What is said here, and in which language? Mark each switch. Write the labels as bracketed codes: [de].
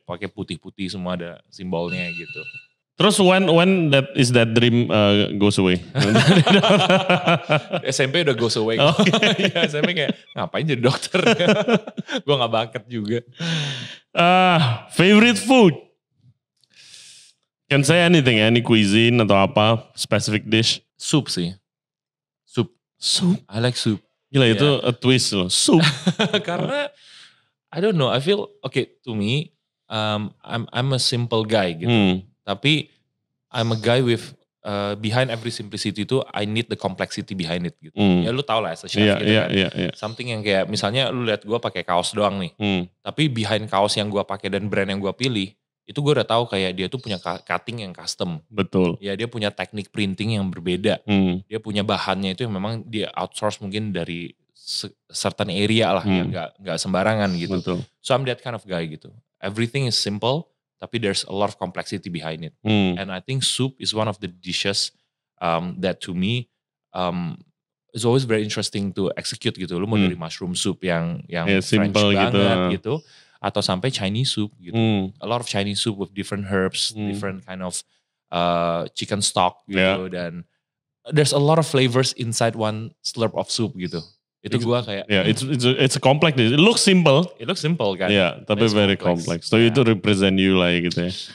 [id] Pakai putih-putih semua ada simbolnya gitu. Terus [en] when that dream goes away? [id] SMP udah goes away. Ya, SMP kayak ngapain jadi dokter? Gue gak bakat juga. [en] Favorite food? Can say anything, any cuisine [id] atau apa, [en] specific dish? Soup [id] sih. [en] Soup? I like soup. [id] Gila itu [en] a twist [id] loh, soup. Karena [en] I don't know, I feel to me I'm a simple guy [id] gitu. Tapi [en] I'm a guy with behind every simplicity [id] itu [en] I need the complexity behind it [id] gitu. Ya lu tau lah [en] as a chef [id] gitu kan. Something yang kayak misalnya lu lihat gue pakai kaos doang nih. Tapi behind kaos yang gue pakai dan brand yang gue pilih itu gue udah tahu kayak dia tuh punya cutting yang custom. Betul. Ya dia punya teknik printing yang berbeda. Dia punya bahannya itu yang memang dia outsource mungkin dari certain area lah yang gak sembarangan gitu. Betul. [en] So I'm that kind of guy [id] gitu. [en] Everything is simple [id] tapi [en] there's a lot of complexity behind it. And I think soup is one of the dishes that to me is always very interesting to execute [id] gitu. Lu mau dari mushroom soup yang French banget gitu. Atau sampai Chinese soup gitu. [en] A lot of Chinese soup with different herbs, different kind of chicken stock [id] gitu. Dan [en] there's a lot of flavors inside one slurp of soup [id] gitu. Itu gue kayak. [en] Yeah, it's a complex. It looks simple. It looks simple [id] kan. [en] Yeah, [id] tapi [en] very complex. So [id] itu [en] represent you [id] lah gitu ya.